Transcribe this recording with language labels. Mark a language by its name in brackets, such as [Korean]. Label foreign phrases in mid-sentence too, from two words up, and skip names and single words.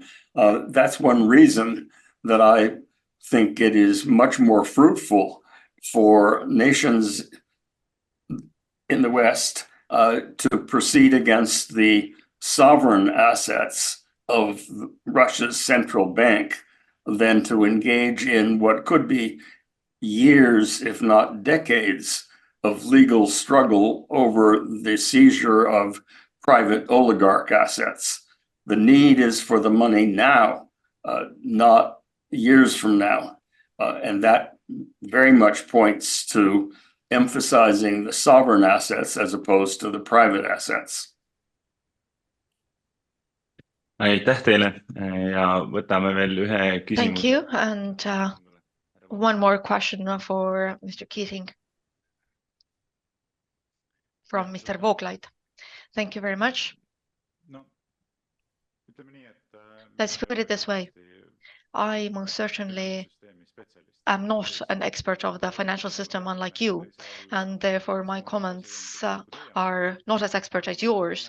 [English] That's one reason that I think it is much more fruitful for nations in the West to proceed against the sovereign assets of Russia's central bank than to engage in what could be years, if not decades, of legal struggle over the seizure of private oligarch assets. The need is for the money now, not years from now. And that very much points to emphasizing the sovereign assets as opposed to the private assets. [Estonian] aitäh teile ja võtame veel ühe küsimuse. [English] Thank you. And one more question for Mr. Keatinge from Mr. Vooglaid. Thank you very much. Let's put it this way. I most certainly am not an expert of the financial system, unlike you, and therefore my comments are not as expert as yours.